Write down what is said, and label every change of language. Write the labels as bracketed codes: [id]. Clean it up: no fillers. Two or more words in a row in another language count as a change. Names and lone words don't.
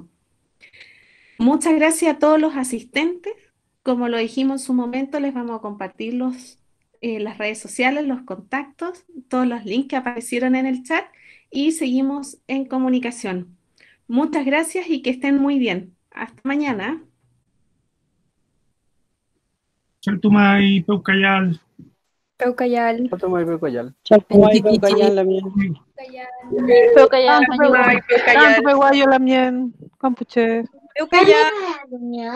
[es] Muchas gracias a todos los asistentes. Como lo dijimos en su momento, les vamos a compartir las redes sociales, los contactos, todos los links que aparecieron en el chat, y seguimos en comunicación. Muchas gracias y que estén muy bien. Hasta mañana. [arn] Chaltumay, Peucayal. Peucayal. Chaltumay, Peucayal. Chaltumay, Peucayal, la mía. Peucayal, Tanto Peguayo, la mien, Campuche.